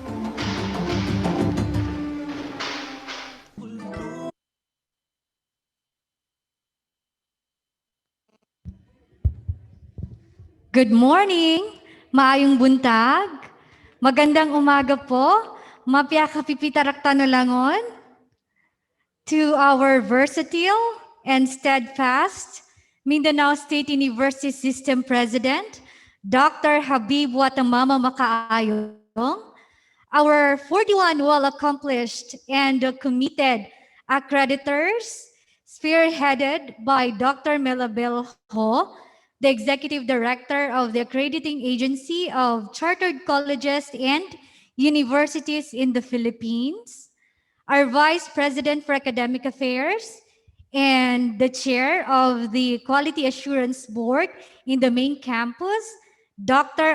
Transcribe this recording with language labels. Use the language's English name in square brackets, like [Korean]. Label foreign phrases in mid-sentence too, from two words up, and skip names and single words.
[English] Good morning! [Cebuano] Maayong buntag! [Filipino] Magandang umaga po! [Maranao] Mapya kapipitarak tanolangon! [English] To our versatile, and steadfast Mindanao State University System President, Dr. Habib Watamama Makaayong, our 41 well-accomplished and committed accreditors, spearheaded by Dr. Melabel Ho, the Executive Director of the Accrediting Agency of Chartered Colleges and Universities in the Philippines, our Vice President for Academic Affairs, and the Chair of the Quality Assurance Board in the main campus, Dr.